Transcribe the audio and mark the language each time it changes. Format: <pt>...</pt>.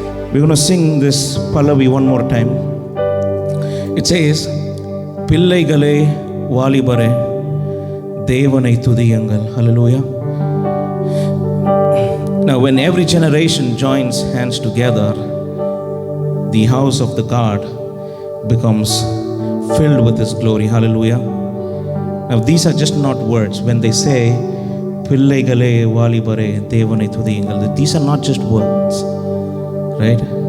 <en>We're going to sing this Pallavi one more time. It says,</en> <ta>பிள்ளைகளே வாலிபரே தேவனை துதியுங்கள்.</ta> <en>Hallelujah. Now when every generation joins hands together, the house of the God becomes filled with His glory. Hallelujah. Now these are just not words. When they say</en> <ta>பிள்ளைகளே வாலிபரே தேவனை துதியுங்கள்,</ta> <en>these are not just words, right?</en>